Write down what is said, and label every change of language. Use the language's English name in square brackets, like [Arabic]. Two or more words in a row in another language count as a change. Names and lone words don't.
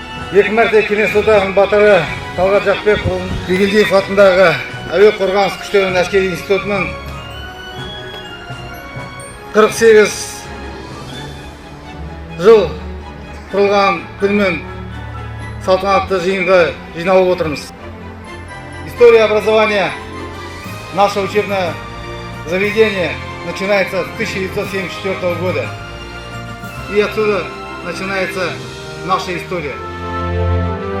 [Kazakh] Екі мәрте кеңес одағының батыры Талғат Жақпекұлы Бигелдиев атындағы әуе қорғаныс күштерінің әскери институтының 48 жыл құрылған күнмен салтанатты жиынға жиналып отырмыз. [Russian] История образования нашего учебного заведения начинается с 1974 года. И отсюда начинается наша история.